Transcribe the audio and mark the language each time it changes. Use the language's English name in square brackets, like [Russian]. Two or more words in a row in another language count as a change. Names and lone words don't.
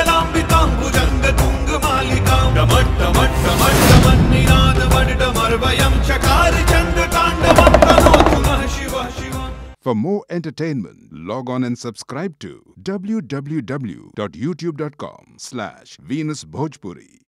[Sanskrit] लांबितांबुजंग तुंग मालिकां डमट्टमट्टमट्टमन्निनाद वड्डमर्वयं चकार चंद तांडवं तनोतु नः शिवः शिवः। [English] For more entertainment, log on and subscribe to www.youtube.com/VenusBhojpuri.